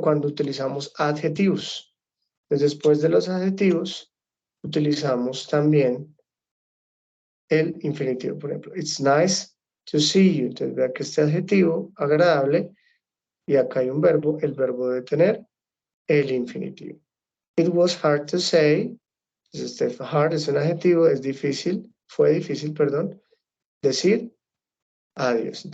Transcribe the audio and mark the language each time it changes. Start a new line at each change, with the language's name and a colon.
Spanish: Cuando utilizamos adjetivos. Entonces, después de los adjetivos, utilizamos también el infinitivo. Por ejemplo,
English: it's nice to see you.
Spanish: Entonces, vea que este adjetivo, agradable, y acá hay un verbo, el verbo debe tener el infinitivo.
English: It was hard to say.
Spanish: Entonces, este hard es un adjetivo, es difícil, fue difícil, perdón, decir adiós.